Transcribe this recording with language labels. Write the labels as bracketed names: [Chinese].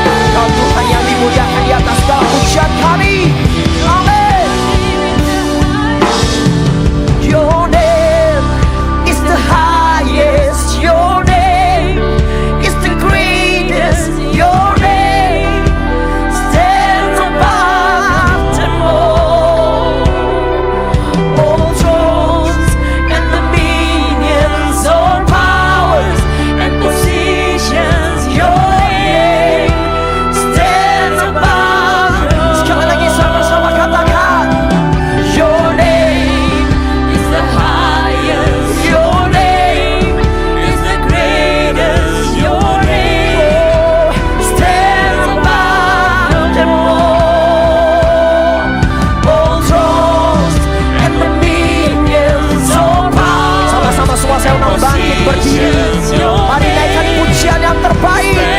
[Indonesian] Kau Tuhan yang dimuliakan di atas segala pujian kami. Amin. [English] Your name is the highest. Your name is the greatest. Your name stands above them all. All thrones and dominions, all powers and positions. Your name stands above. [Indonesian] Sekali lagi sama-sama katakan. [English] Your name is the highest. Your name is the greatest. Your name stands above them all. All thrones and dominions, all powers. [Indonesian] Sama-sama semua saya undang bangkit berdiri. Mari naikkan pujian yang terbaik.